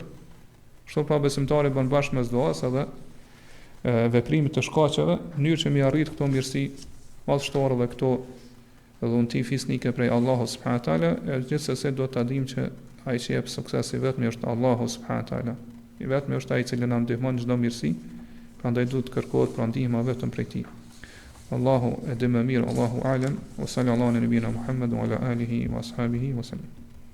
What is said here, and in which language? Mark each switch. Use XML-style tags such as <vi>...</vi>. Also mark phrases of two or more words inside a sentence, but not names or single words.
<sq>Kështu pa besimtari bën bashkë mes duas edhe veprimit të shkaqeve, në mënyrë që mi arrit këto mirësi madhështore dhe këto dhunti fisnike prej Allahut</sq> <ar>سبحانه وتعالى,</ar> <sq>e gjithsesi do ta dim që ai që jep suksesi vetëm është Allahu</sq> <ar>سبحانه وتعالى.</ar> <sq>I vetëm është ai i cili na ndihmon çdo mirësi, prandaj duhet të kërkohet pra ndihma vetëm prej tij. Allahu e di më mirë,</sq> <ar>الله أعلم, وصلى الله على نبينا محمد وعلى آله وأصحابه وسلم.</ar>